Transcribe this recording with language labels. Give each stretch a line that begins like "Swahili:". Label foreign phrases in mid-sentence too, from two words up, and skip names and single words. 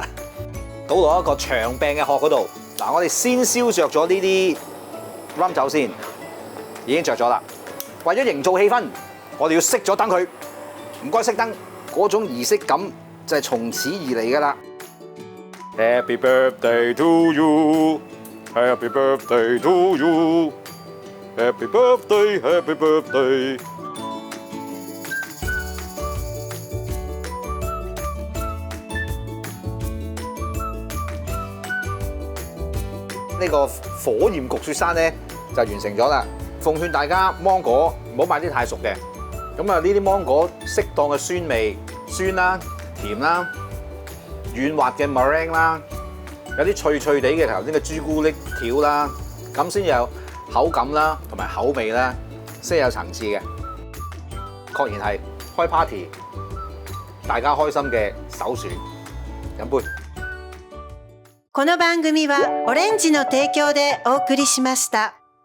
Cantonese: 倒落一個長柄嘅殼嗰度，嗱，我哋先燒着咗呢啲 rum 酒先，已經着咗啦。為咗營造氣氛，我哋要熄咗燈佢。唔該熄燈，嗰種儀式感就係從此而嚟噶啦。
English: Happy birthday to you, Happy birthday to you, Happy birthday, Happy birthday。
Cantonese: 呢個火焰焗雪山咧就完成咗啦。奉勸大家芒果唔好買啲太熟嘅，咁啊呢啲芒果適當嘅酸味，酸啦、甜啦、軟滑嘅 meringue 啦， 有啲脆脆地嘅頭先嘅朱古力條啦，咁先有口感啦，同埋口味啦，先有層次嘅。確然係開 party 大家開心嘅首選。飲杯。
Japanese: この番組はオレンジの提供でお送りしました。